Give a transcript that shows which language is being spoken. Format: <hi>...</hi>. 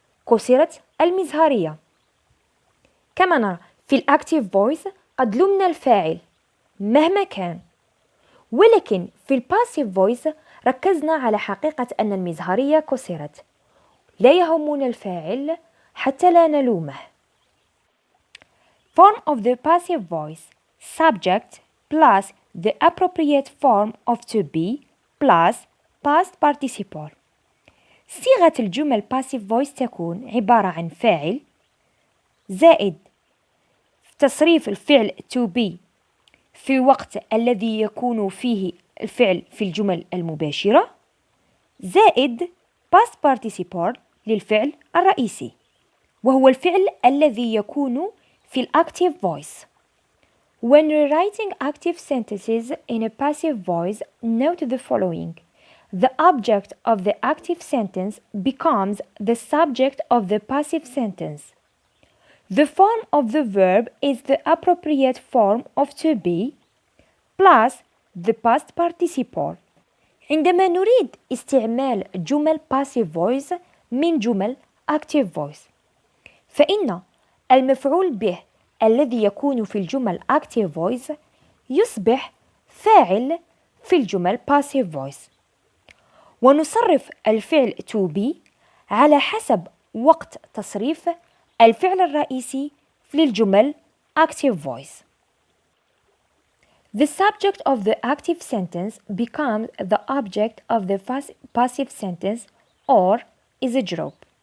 <ar>كسرت المزهرية. كما نرى في الأكتيف فويس قد لمنا الفاعل مهما كان، ولكن في الباسيف فويس ركزنا على حقيقة أن المزهرية كسرت. لا يهمنا الفاعل حتى لا نلومه.</ar> <en>Form of the passive voice: subject plus the appropriate form of to be plus past participle.</en> <ar>صيغة الجمل passive voice تكون عبارة عن فاعل زائد تصريف الفعل to be في الوقت الذي يكون فيه الفعل في الجمل المباشرة زائد past participle للفعل الرئيسي، وهو الفعل الذي يكون في الactive voice.</ar> <en>When rewriting active sentences in a passive voice, note the following. The object of the active sentence becomes the subject of the passive sentence. The form of the verb is the appropriate form of to be plus the past participle.</en> <ar>عندما نريد استعمال جمل passive voice من جمل active voice، فإن المفعول به الذي يكون في الجمل active voice يصبح فاعل في الجمل passive voice، ونصرف الفعل to be على حسب وقت تصريف الفعل الرئيسي في الجمل active voice.</ar> <en>The subject of the active sentence becomes the object of the passive sentence or is a verb.</en>